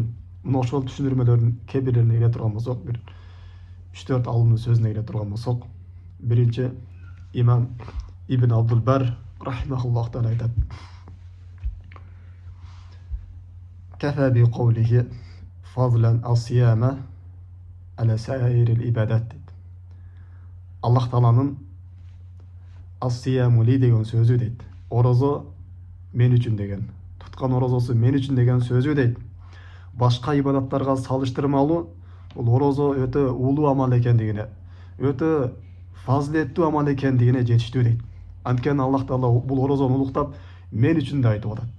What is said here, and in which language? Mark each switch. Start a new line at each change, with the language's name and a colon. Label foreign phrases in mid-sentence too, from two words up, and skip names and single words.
Kyrgyz: Мына ошол түшүндүрмөлөрдүн кээ бирлерине келе турган болсок, бир 3-4 алымдын сөзүнө келе турган болсок, биринчи имам Ибн Абдул Бар
Arabic: رحمه الله تعالى
Kyrgyz: айтат:
Arabic: "كفى بقوله فضلا الصيام على سائر العبادات."
Kyrgyz: Аллах Тааланын
Arabic: الصيام لي
Kyrgyz: деген сөзү дейт. Орозо мен үчүн деген, туткан орозосу мен үчүн деген сөзү дейт. Башка ибадаттарга салыштырмалуу бул орозо өтө улуу амал экендигине, өтө фазилеттүү амал экендигине жетиштүү дейт. Анткени Аллах Таала бул орозону улуктап мен үчүн да айтып атат.